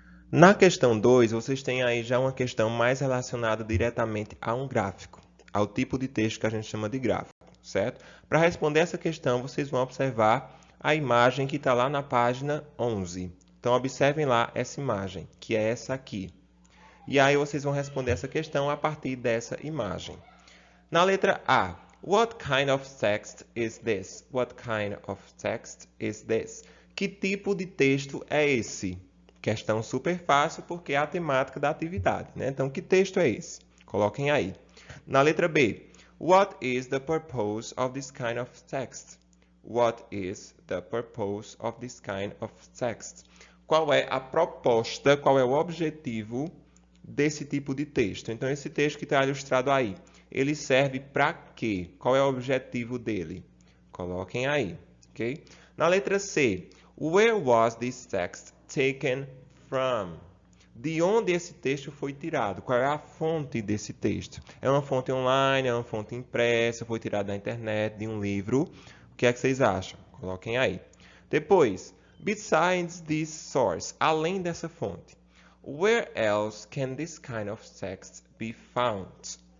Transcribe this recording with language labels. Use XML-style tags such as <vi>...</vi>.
<pt>Na questão 2, vocês têm aí já uma questão mais relacionada diretamente a um gráfico, ao tipo de texto que a gente chama de gráfico, certo? Para responder essa questão, vocês vão observar a imagem que está lá na página 11. Então, observem lá essa imagem, que é essa aqui. E aí vocês vão responder essa questão a partir dessa imagem. Na letra A,</pt> <en>what kind of text is this? What kind of text is this?</en> <pt>Que tipo de texto é esse? Questão super fácil porque é a temática da atividade, né? Então, que texto é esse? Coloquem aí. Na letra B,</pt> <en>what is the purpose of this kind of text? What is the purpose of this kind of text?</en> <pt>Qual é a proposta, qual é o objetivo desse tipo de texto? Então, esse texto que está ilustrado aí, ele serve para quê? Qual é o objetivo dele? Coloquem aí, ok? Na letra C,</pt> <en>where was this text taken from?</en> <pt>De onde esse texto foi tirado? Qual é a fonte desse texto? É uma fonte online, é uma fonte impressa, foi tirado da internet, de um livro? O que é que vocês acham? Coloquem aí. Depois,</pt> <en>besides this source,</en> <pt>além dessa fonte,</pt> <en>where else can this kind of text be found?</en>